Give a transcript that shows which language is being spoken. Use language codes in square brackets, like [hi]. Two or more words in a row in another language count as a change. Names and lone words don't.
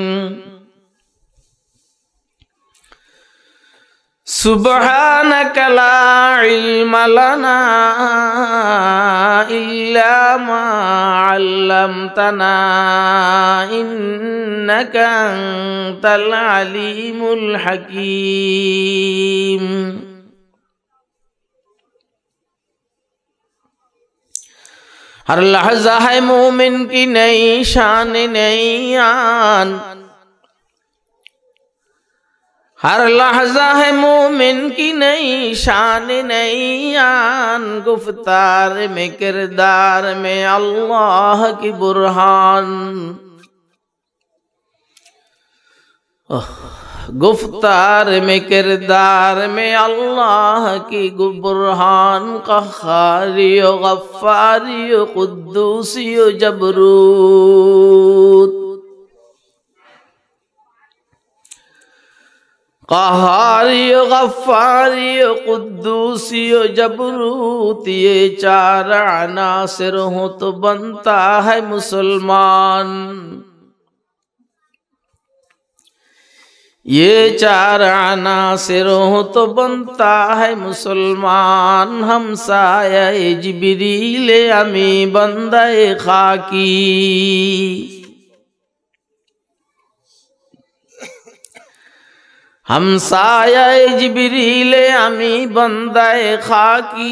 [ar] سبحانك لا علم لنا إلا ما علمتنا إنك أنت العليم الحكيم. [ur] ہر لحظہ ہے مومن کی نئی شان نئی آن، ہر لحظہ ہے مومن کی نئی شان نئی آن. گفتار میں کردار میں اللہ کی برہان، گفتار میں کردار میں اللہ کی برہان. قہاری غفاری قدوسی جبروت، قہاری غفاری قدوسی جبروت, یہ چار عناصر ہو تو بنتا ہے مسلمان. یہ چار عناصر ہو تو بنتا ہے مسلمان. ہم سایہ جبریل امیں بندہ خاکی، ہم سایہ جبریل امیں بندہ خاکی.